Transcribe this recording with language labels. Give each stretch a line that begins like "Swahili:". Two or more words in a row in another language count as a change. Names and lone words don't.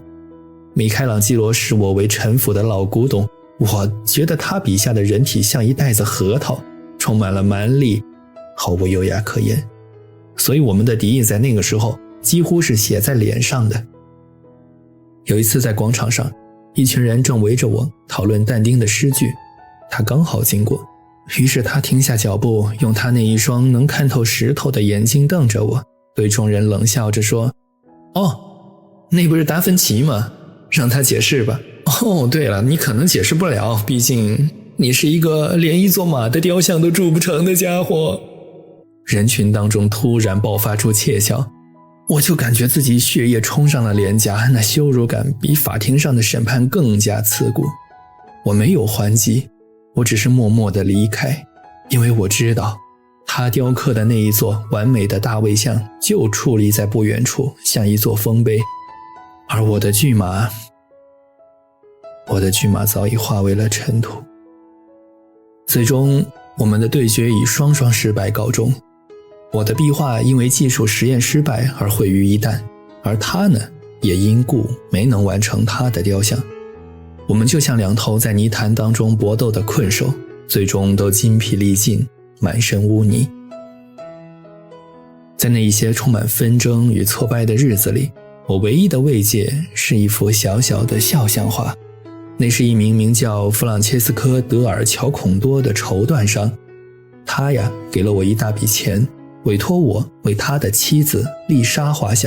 Chinese: 米開朗基羅視我為陳腐的老古董，我覺得他筆下的人體像一袋子核桃，充滿了蠻力，毫不優雅可言。所以我們的敵意在那個時候幾乎是寫在臉上的。有一次在廣場上，一群人正圍着我討論但丁的詩句，他剛好經過，於是他停下腳步，用他那一雙能看透石頭的眼睛瞪着我，對眾人冷笑着说：“哦，那不是達芬奇嗎？讓他解釋吧。哦，对了，你可能解釋不了，畢竟你是一個連一座馬的雕像都鑄不成的家伙。” 人群當中突然爆發出竊笑，我就感覺自己血液衝上了臉頰，那羞辱感比法庭上的審判更加刺骨。我沒有還擊，我只是默默地離開，因為我知道他雕刻的那一座完美的大衛像就矗立在不遠處，像一座豐碑，而我的巨馬早已化為了塵土。最終我們的對決以雙雙失敗告終，我的壁畫因為技術實驗失敗而毀於一旦，而他呢，也因故沒能完成他的雕像。我們就像兩頭在泥潭當中搏鬥的困獸，最終都筋疲力盡，滿身污泥。在那一些充滿紛爭與挫敗的日子裡， 我唯一的慰藉是一幅小小的肖像畫，那是一名名叫弗朗切斯科·德爾·喬孔多的绸緞商，他呀給了我一大筆錢，委托我為他的妻子丽莎畫像。